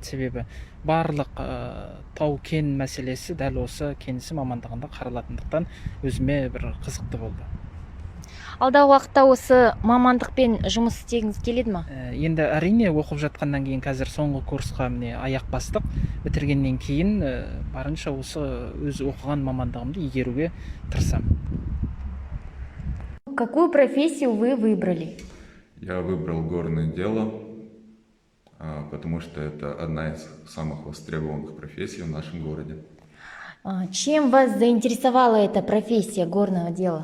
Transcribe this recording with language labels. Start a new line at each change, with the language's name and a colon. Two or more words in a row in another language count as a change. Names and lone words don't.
Kazakh: Себебі барлық тау-кен мәселесі дәл осы кен ісі мамандығында қаралатындықтан өзіме бір қызықты болды. Алдағы уақытта осы мамандықпен жұмыс істегіңіз келеді ме? Енді әрине оқып жатқаннан кейін қазір соңғы курсқа міне аяқ бастық. Бітіргеннен кейін барынша осы өз оқыған мамандығымды игеруге тырысамын.
Russian: Какую профессию вы выбрали? Я выбрал горное дело, потому что это одна из самых востребованных профессий в нашем городе. Чем вас заинтересовала эта профессия горного дела?